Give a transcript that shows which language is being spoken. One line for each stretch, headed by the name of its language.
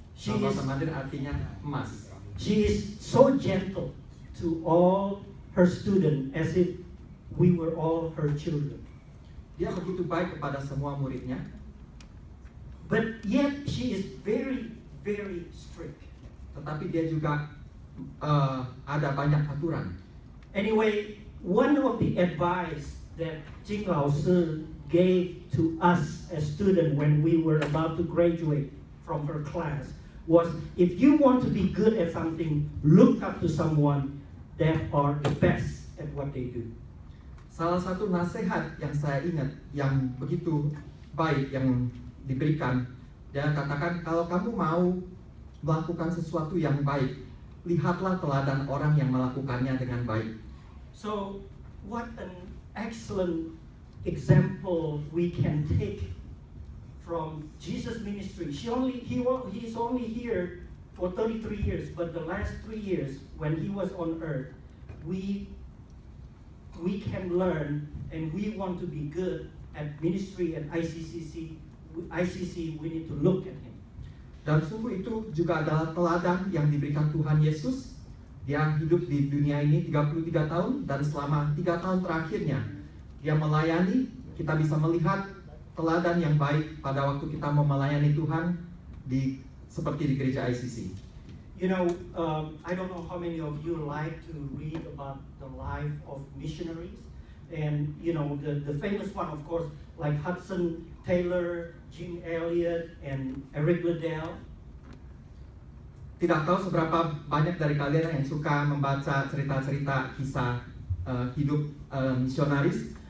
Indonesian: Bahasa Mandarin artinya emas.
English: She is so gentle to all her students as if we were all her children.
Indonesian: Dia begitu baik kepada semua muridnya.
English: But yet she is very, very strict.
Indonesian: Tetapi dia juga ada banyak aturan.
English: Anyway, one of the advice that Jing Lao Si gave to us as students when we were about to graduate from her class was, if you want to be good at something, look up to someone that are the best at what they do.
Indonesian: Salah satu nasihat yang saya ingat yang begitu baik yang diberikan, dia katakan, kalau kamu mau melakukan sesuatu yang baik, lihatlah teladan orang yang melakukannya dengan baik.
English: So, what an excellent example we can take from Jesus' ministry. He's only here for 33 years, but the last 3 years when he was on earth, we can learn, and we want to be good at ministry at ICC, we need to look at him.
Indonesian: Dan sungguh itu juga adalah teladan yang diberikan Tuhan Yesus. Dia hidup di dunia ini 33 tahun, dan selama 3 tahun terakhirnya dia melayani. Kita bisa melihat teladan yang baik pada waktu kita mau melayani Tuhan seperti di gereja ICC.
English: You know, I don't know how many of you like to read about the life of missionaries. And, you know, the famous one, of course, like Hudson Taylor, Jim Elliot, and Eric Liddell.
Indonesian: Tidak tahu seberapa banyak dari kalian yang suka membaca cerita-cerita kisah hidup misionaris.